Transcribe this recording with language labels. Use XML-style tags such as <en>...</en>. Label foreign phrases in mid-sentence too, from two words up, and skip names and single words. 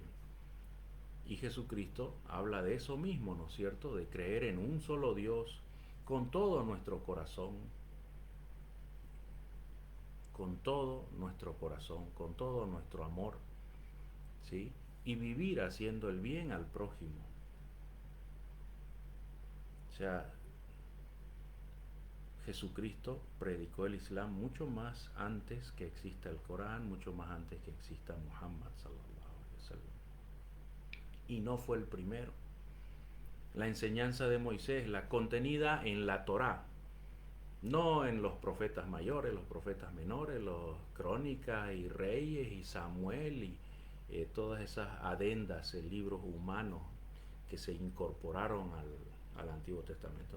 <es>Y Jesucristo habla de eso mismo, ¿no es cierto?, de creer en un solo Dios con todo nuestro corazón, con todo nuestro corazón, con todo nuestro amor, ¿sí?, y vivir haciendo el bien al prójimo. O sea, Jesucristo predicó el Islam mucho más antes que exista el Corán, mucho más antes que exista Muhammad</es> <ar>صلى الله عليه وسلم.</ar> <es>Y no fue el primero. La enseñanza de Moisés, la contenida en la Torá, no en los profetas mayores, los profetas menores, los crónicas y reyes y Samuel y todas esas adendas, libros humanos que se incorporaron al Antiguo Testamento.</es>